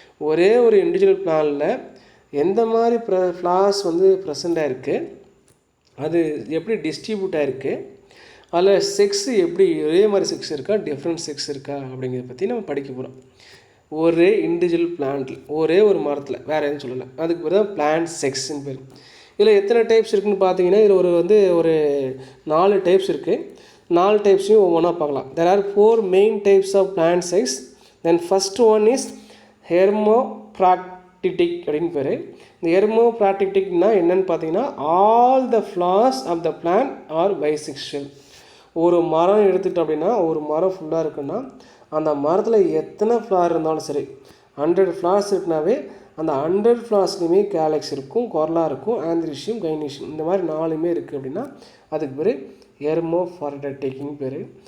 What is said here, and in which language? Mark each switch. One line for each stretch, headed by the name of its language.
Tamil: ஒரே ஒரு இண்டிவிஜுவல் பிளானில் எந்த மாதிரி ஃப்ளார்ஸ் வந்து ப்ரெசண்டாக இருக்குது, அது எப்படி டிஸ்ட்ரிபியூட் ஆகிருக்கு, அதில் செக்ஸு எப்படி ஒரே மாதிரி செக்ஸ் இருக்கா டிஃப்ரெண்ட் செக்ஸ் இருக்கா அப்படிங்கிறத பற்றி நம்ம படிக்க போகிறோம். ஒரே இண்டிவிஜுவல் பிளான்ட்டில், ஒரே ஒரு மரத்தில், வேறு எதுவும் சொல்லலை, அதுக்கு பேர் தான் பிளான்ட் செக்ஸ்ன்னு பேர். இதில் எத்தனை டைப்ஸ் இருக்குதுன்னு பார்த்தீங்கன்னா இதில் ஒரு 4 டைப்ஸ் இருக்குது. 4 டைப்ஸையும் ஒவ்வொன்றா பார்க்கலாம்.
English: There are 4 main types of plant sex. Then first one is hermaphroditic
Tamil: அப்படின்னு பேர். இந்த hermaphroditicனா என்னன்னு பார்த்தீங்கன்னா
English: all the flowers of the plant are bisexual.
Tamil: ஒரு மரம் எடுத்துகிட்டோம் அப்படின்னா, ஒரு மரம் ஃபுல்லாக இருக்குன்னா அந்த மரத்தில் எத்தனை ஃப்ளார் இருந்தாலும் சரி, 100 ஃப்ளார்ஸ் இருக்குனாவே அந்த 100 ஃப்ளார்ஸ்லையுமே கேலக்ஸ் இருக்கும், கொரலா இருக்கும், ஆந்த்ரிஷியம், கைனீஷியம், இந்த மாதிரி 4மே இருக்குது அப்படின்னா அதுக்கு பேர் ஹெர்மோஃப்ரோடிட்டிக்னு பேர்.